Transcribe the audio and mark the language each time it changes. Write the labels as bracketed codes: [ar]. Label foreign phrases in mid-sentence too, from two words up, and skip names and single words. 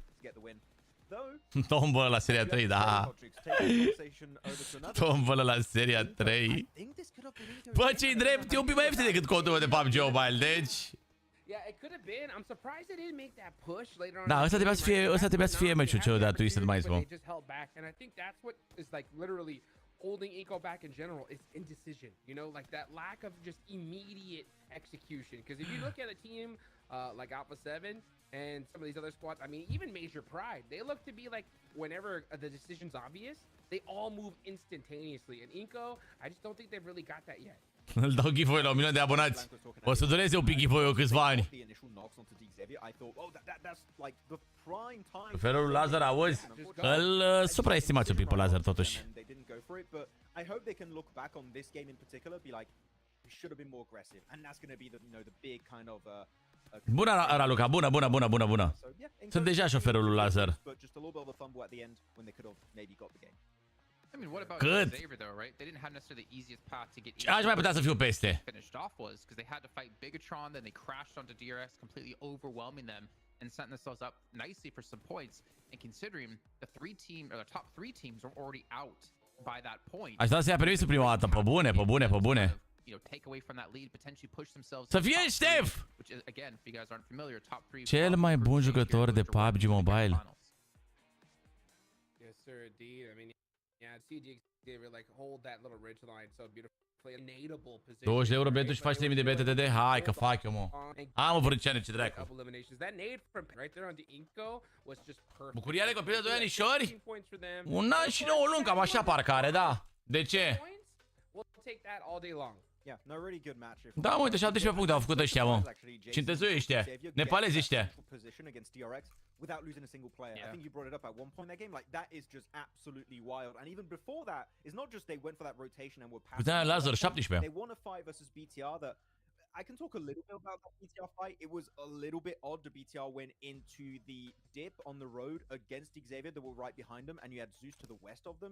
[ro] Tombă la seria 3, da. Tombă la seria 3. Bă, ce-i drept, e un pic mai ieftin decât contul meu de PUBG Mobile, deci... Da, ăsta trebuia să fie meciul celor de-a Twisted Minds, bă. [en] Holding Inco back in general is indecision, you know, like that lack of just immediate execution. Because if you look at a team like Alpha 7 and some of these other squads, I mean, even Major Pride, they look to be like, whenever the decision's obvious, they all move instantaneously. And Inco, I just don't think they've really got that yet. [ro] Îl dau giveaway la 1 milion de abonați. O să dureze un pic giveaway-ul câțiva ani. Felul Laser, auzi? Îl supraestimați un pic pe Laser, totuși. Bună, Raluca, bună. Sunt deja șoferul lui Laser. [en] I mean, what about [ro] Cât? [en] Xavier though, right? They didn't have necessarily the easiest path to get [ro] Ce aș mai putea să fiu peste? [en] finished off was because they had to fight Bigatron, then they crashed onto DRX, completely overwhelming them and setting themselves up nicely for some points. And considering the top three teams are already out by that point. [ro] Aș da să ia permisul prima dată. Pe bune, pe bune, pe bune. [en] Take away from that lead, potentially push themselves. [ro] Să fie Ștef! [en] Which is, again, if you guys aren't familiar, top 3. [ro] Cel mai bun jucător de PUBG Mobile. [en] Yes, sir, indeed. I mean, yeah, CG David like hold that little ridge line so beautifully. Enable position. [ro] 20 de euro betu și faci limit de BTTD? Hai că fac eu, mă. Am vrut ce ce dracu. [en] That nade from right there on the Inco was just perfect. [ro] Bucuria are copil de 2 anișori? Un an și 9 luni, cam așa parcă are, da. De ce? [en] We'll take that all day long. Yeah, no, really good match. [ro] Da, uite, 17 puncte au făcut ăștia, mă. Cintezui ăștia. Nepalezi ăștia. [en] Without losing a single player. I think you brought it up at one point in that game. Like, that is just absolutely wild. And even before that, it's not just they went for that rotation and were passing. Lazar 17. They won a fight versus BTR that I can talk a little bit about that BTR fight. It was a little bit odd. The BTR went into the dip on the road against Xavier that were right behind them, and you had Zeus to the west of them.